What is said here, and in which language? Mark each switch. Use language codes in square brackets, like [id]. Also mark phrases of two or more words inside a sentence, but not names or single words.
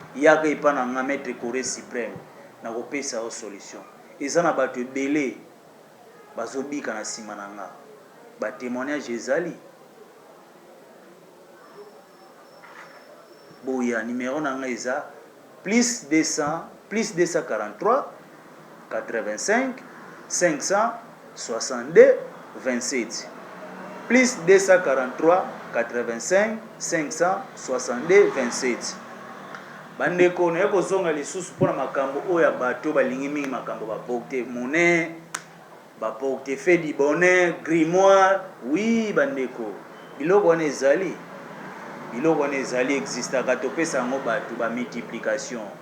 [ln] Yaka epa na nga, Maître Corée Suprême. Na kopesa yo solution. Eza na bato ebele bazobika na nsima na nga. [fr] Ba témoignage [ln] ezali. Boya, numéro na nga eza plus deux cents, plus deux cent quarante-trois, quatre-vingt-cinq, cinq cent soixante-deux, vingt-sept. Plus deux cent quarante-trois, quatre-vingt-cinq, cinq cent soixante-deux, vingt-sept. Bandeko, naye kozonga lisusu mpona makambo oyo ya bato balingi mingi makambo, baporte monnaie, baporte [fr] fait du bonheur, [ln] grimoire. Oui, bandeko, biloko wana ezali. Biloko wana ezali, existaka, topesa yango bato ba multiplication.